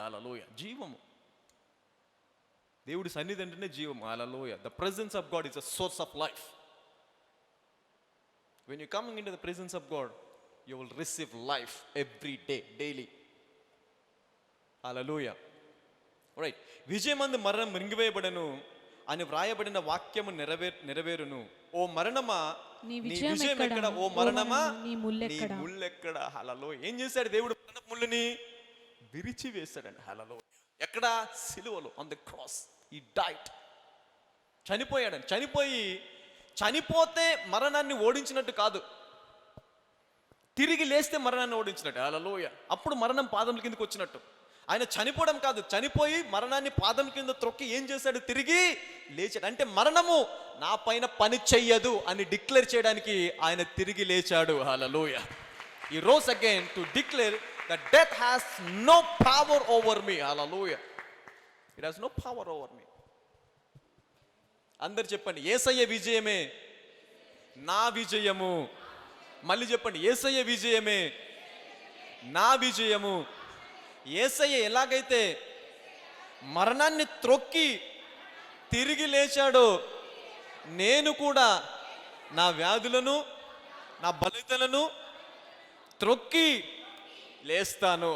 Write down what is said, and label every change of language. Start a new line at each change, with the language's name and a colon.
Telugu: Hallelujah. జీవము. దేవుడి సన్నిధి అంటేనే జీవము. Hallelujah.
English: The presence of God is a source of life. When you coming into the presence of God, you will receive life every day, daily. Hallelujah. Right.
Telugu: విజయమందు మరణం మృంగివేయబడెను అని వ్రాయబడిన వాక్యము నెరవేరును. ఓ మరణమా నీ విజయం ఎక్కడ? ఓ మరణమా నీ ముల్లెక్కడ? హల్లెలూయా. ఏం చేశాడు దేవుడు? మరణపు ముళ్ళని విరిచి వేశాడండి. హల్లెలూయా. ఎక్కడ? సిలువలో,
English: On the cross. He died.
Telugu: చనిపోయాడండి. చనిపోతే మరణాన్ని ఓడించినట్టు కాదు, తిరిగి లేస్తే మరణాన్ని ఓడించినట్టు. హల్లెలూయా. అప్పుడు మరణం పాదముల కిందకి వచ్చినట్టు. ఆయన చనిపోవడం కాదు, చనిపోయి మరణాన్ని పాదం కింద త్రొక్కి ఏం చేశాడు? తిరిగి లేచాడు. అంటే మరణము నా పైన పని చెయ్యదు అని డిక్లేర్ చేయడానికి ఆయన తిరిగి లేచాడు. హల్లెలూయా.
English: He rose again to declare that death has no power over me. Hallelujah. It has no power over me.
Telugu: అందరు చెప్పండి, యేసయ్య విజయమే నా విజయము. మళ్ళీ చెప్పండి, యేసయ్య విజయమే నా విజయము. యేసయ్య ఎలాగైతే మరణాన్ని త్రొక్కి తిరిగి లేచాడో, నేను కూడా నా వ్యాధులను, నా బలితలను త్రొక్కి లేస్తాను.